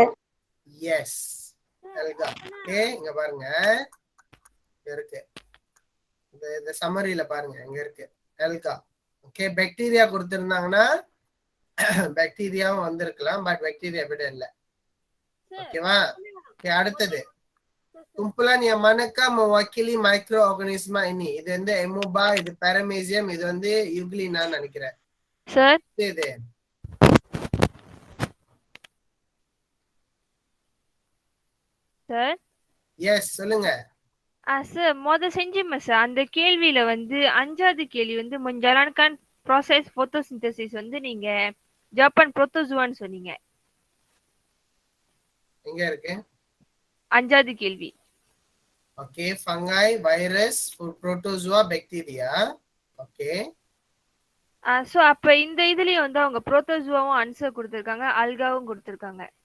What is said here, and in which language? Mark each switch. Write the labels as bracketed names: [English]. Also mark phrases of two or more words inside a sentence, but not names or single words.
[Tamil] எஸ், அல்கா. ஓகே, இங்க பாருங்க, இங்க இருக்கு, இந்த சம்மரியில பாருங்க, இங்க இருக்கு அல்கா. ஓகே, பாக்டீரியா கொடுத்திருந்தாங்கன்னா பாக்டீரியாவும் வந்திருக்கலாம், பட் பாக்டீரியா விட இல்ல. ஓகேவா? ஓகே, அடுத்தது, [Malay] kumpulan yang manakah mewakili mikroorganisma ini? [Tamil] இது வந்து எமோபா, இது பாரமீசியம், இது வந்து யூக்ளினா நினைக்கிறேன். சார். இது சார். எஸ், சொல்லுங்க. சார் செஞ்சோமே சார், அந்த கேள்வியில வந்து 5வது கேள்வி வந்து [Malay] menjalankan proses photosynthesis [Tamil] வந்து நீங்க ஜப்பான் புரோட்டோசுவான்னு சொன்னீங்க. எங்க இருக்கு? 5வது கேள்வி. ஓகே, ஃபங்கை, வைரஸ், புரோட்டோசுவா, பாக்டீரியா. ஓகே, சோ அப்ப இந்த இதுலயே வந்து அவங்க புரோட்டோசுவாவும் ஆன்சர் கொடுத்திருக்காங்க, அல்காவும் கொடுத்திருக்காங்க.